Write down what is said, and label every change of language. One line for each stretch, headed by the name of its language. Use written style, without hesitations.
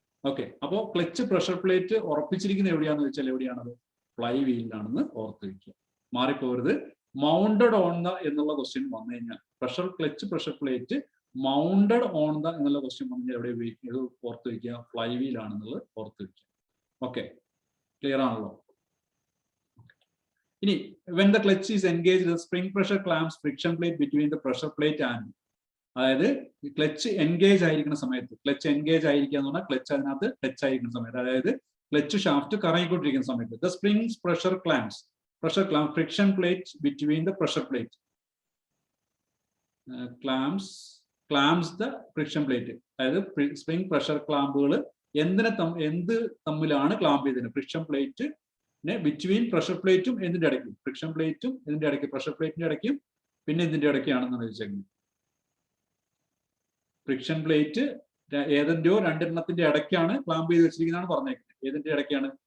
Malayalam: Okay, അപ്പോ clutch pressure plate ഉറപ്പിച്ചിരിക്കുന്നത് എവിടെയാണെന്ന് വെച്ചാൽ എവിടെയാണത്? ഫ്ലൈ വീലിലാണെന്ന് ഓർത്ത് വയ്ക്കുക. മാറിപ്പോരുത്.
English: mounted on the
Malayalam: എന്നുള്ള ക്വസ്റ്റ്യൻ വന്നു കഴിഞ്ഞാൽ, clutch pressure plate mounted on the എന്നുള്ള ക്വസ്റ്റ്യൻ വന്നു കഴിഞ്ഞാൽ എവിടെ ഉപയോഗിക്കുക? ഇത് ഓർത്ത് വയ്ക്കുക, ഫ്ലൈ വീലാണെന്നുള്ളത് ഓർത്ത് വയ്ക്കുക. ഓക്കെ, ക്ലിയർ ആണല്ലോ? ഇനി
English: when the clutch is engaged, the spring pressure clamps friction plate between the pressure plate and,
Malayalam: അതായത് ക്ലച്ച് എൻഗേജ് ആയിരിക്കുന്ന സമയത്ത്, ക്ലച്ച് എൻഗേജ് ആയിരിക്കുക എന്ന് പറഞ്ഞാൽ ക്ലച്ച് അതിനകത്ത് ടച്ച് ആയിരിക്കുന്ന സമയത്ത്, അതായത് ക്ലച്ച് ഷാഫ്റ്റ് കറങ്ങിക്കൊണ്ടിരിക്കുന്ന സമയത്ത്,
English: the springs pressure clamp friction plate between the pressure plate clamps the friction plate.
Malayalam: അതായത് സ്പ്രിംഗ് പ്രഷർ ക്ലാമ്പുകൾ എന്ത് തമ്മിലാണ് ക്ലാമ്പ് ചെയ്തത്? ഫ്രിക്ഷൻ പ്ലേറ്റ് ബിറ്റ്വീൻ പ്രഷർ പ്ലേറ്റും എന്തിന്റെ ഇടയ്ക്കും? ഫ്രിക്ഷൻ പ്ലേറ്റും ഇതിന്റെ ഇടയ്ക്ക്, പ്രഷർ പ്ലേറ്റിന്റെ ഇടയ്ക്കും പിന്നെ ഇതിന്റെ ഇടയ്ക്കാണെന്നാണ് ചോദിച്ചേക്കുന്നത്. ഫ്രിക്ഷൻ പ്ലേറ്റ് ഏതെന്റെയോ രണ്ടെണ്ണത്തിന്റെ ഇടയ്ക്കാണ് ക്ലാമ്പ് ചെയ്ത് വെച്ചിരിക്കുന്നതാണ് പറഞ്ഞേക്കുന്നത്. ഏതിന്റെ ഇടയ്ക്കാണ്?